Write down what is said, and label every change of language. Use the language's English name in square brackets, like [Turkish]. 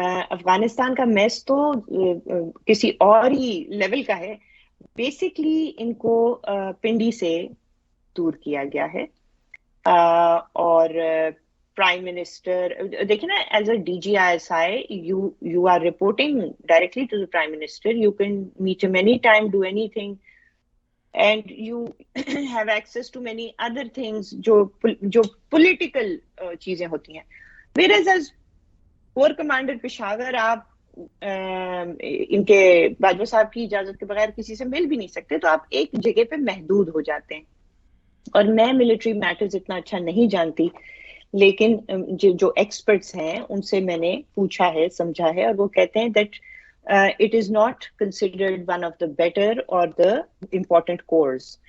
[Urdu] افغانستان کا میس تو کسی اور ہی لیول کا ہے. بیسکلی ان کو پنڈی سے دور کیا گیا ہے اور پرائم منسٹر دیکھیں نا [English] As a D G I S I you are reporting directly to the prime minister. You can meet him any time, do anything and you have access to many other things [Urdu] جو political چیزیں ہوتی ہیں. whereas as corps commander Peshawar آپ ان کے باجوہ صاحب کی اجازت کے بغیر کسی سے مل بھی نہیں سکتے, تو آپ ایک جگہ پہ محدود ہو جاتے ہیں. اور میں ملٹری میٹرز اتنا اچھا نہیں جانتی, لیکن جو ایکسپرٹس ہیں ان سے میں نے پوچھا ہے, سمجھا ہے, اور وہ کہتے ہیں [English] That it is not considered one of the better or the important cores.